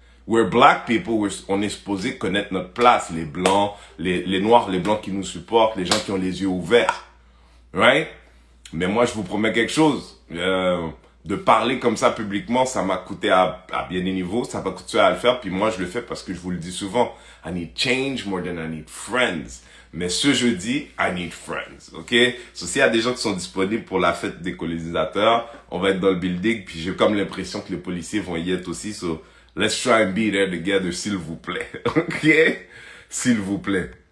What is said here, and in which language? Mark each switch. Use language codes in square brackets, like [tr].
[en] We're black people, [fr] on est supposé connaître notre place. Les blancs, les noirs, les blancs qui nous supportent, les gens qui ont les yeux ouverts. Right? Mais moi, je vous promets quelque chose. De parler comme ça publiquement, ça m'a coûté à bien des niveaux. Ça m'a coûté à le faire. Puis moi, je le fais parce que je vous le dis souvent. [en] I need change more than I need friends. [fr] Mais ce jeudi, [en] I need friends, [fr] ok? So, s'il y a des gens qui sont disponibles pour la fête des colonisateurs, on va être dans le building, puis j'ai comme l'impression que les policiers vont y être aussi, so [en] let's try and be there together, [fr] s'il vous plaît, ok? S'il vous plaît.